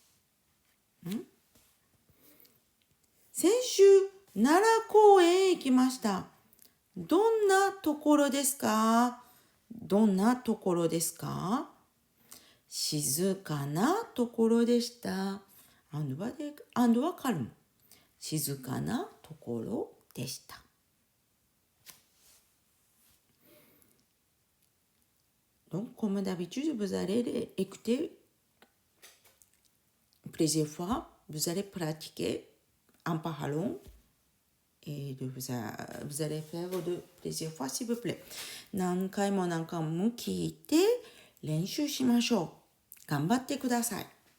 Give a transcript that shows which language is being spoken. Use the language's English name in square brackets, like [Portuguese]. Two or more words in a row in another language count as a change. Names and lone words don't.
[Japanese] 先週、奈良公園へ行きました。どんなところですか？どんなところですか？静かなところでした。andはcalme。静かなところでした。 [French] Donc, comme d'habitude, vous allez écouter plusieurs fois. Vous allez pratiquer en parlant. Et vous allez faire plusieurs fois, s'il vous plaît. [Japanese] 何回も何回も聞いて練習しましょう。頑張ってください。